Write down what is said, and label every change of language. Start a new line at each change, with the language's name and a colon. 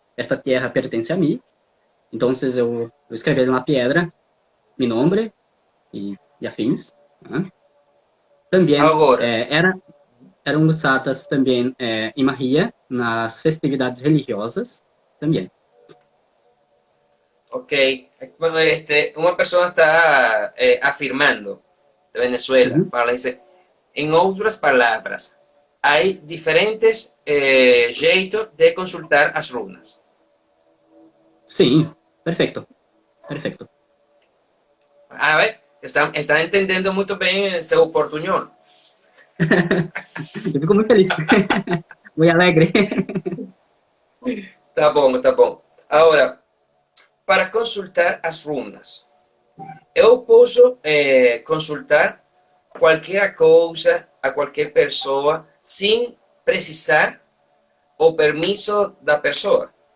Portuguese: Esta terra pertence a mim, então eu escrevi na pedra meu nome e afins. Né? Também
Spanish: ahora,
Portuguese: eram usadas também em magia nas festividades religiosas também.
Spanish: ok, bueno, una persona está afirmando de Venezuela, Uhum. dice, en otras palabras, hay diferentes
Portuguese: jeitos de consultar as runas. Sim, perfeito, perfeito.
Spanish: A ver, están entendiendo muy bien seu portuñol.
Portuguese: Eu fico muito feliz, muito alegre. Tá bom, tá bom. Agora, para consultar as runas, eu posso consultar qualquer coisa a qualquer pessoa sem precisar o permiso da pessoa.